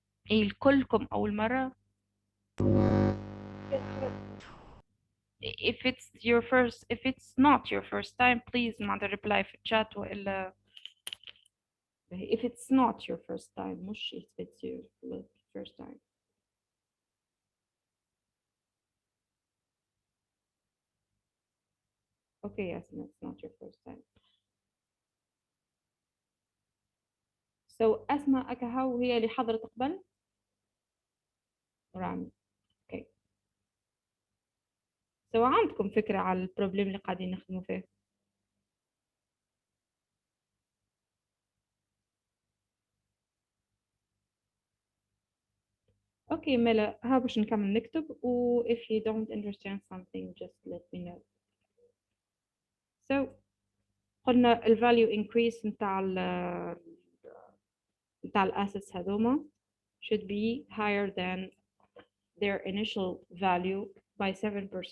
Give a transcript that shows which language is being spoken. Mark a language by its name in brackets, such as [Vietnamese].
[Arabic] إيه كلكم أول مرة؟ [English] if it's not your first time please [Arabic] معناتها [English] reply [Arabic] في الشات وإلا [English] if it's not your first time [Arabic] مش [English] if it's your first time. Okay, yes, it's not your first time. [Arabic] So أسماء أكهو هي اللي حضرت قبل؟ رامي. [English] Okay. [Arabic] So عندكم فكرة على البروبلم اللي قاعدين نخدموا فيه؟ Okay, ملا ها باش نكمل نكتب و [English] if you don't understand something just let me know. So [Arabic] قلنا ال [English] value increase [Arabic] نتاع ال [English] assets [Arabic] هذوما [English] should be higher than their initial value by 7%.